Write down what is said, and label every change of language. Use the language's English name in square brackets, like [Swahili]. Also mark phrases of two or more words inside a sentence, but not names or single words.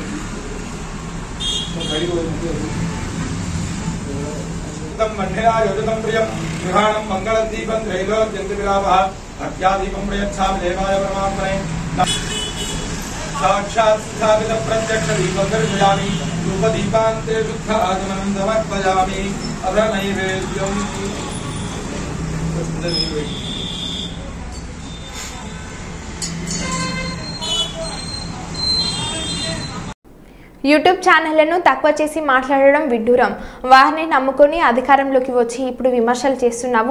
[Sanskrit] मध्यरायोजितं प्रियं गृहाणं मङ्गलदीपं त्रैलोक्यन्तिविलापः भक्त्यादीपं प्रयच्छामि देवाय परमात्मने साक्षात् स्थापितं प्रत्यक्षदीपं दर्शयामि रूपदीपान्ते शुद्ध आगमनं समर्पयामि अथ नैवेद्यम् [Telugu] యూట్యూబ్ ఛానళ్లను తక్కువ చేసి మాట్లాడడం విడ్డూరం. వారిని నమ్ముకొని అధికారంలోకి వచ్చి ఇప్పుడు విమర్శలు చేస్తున్నావు.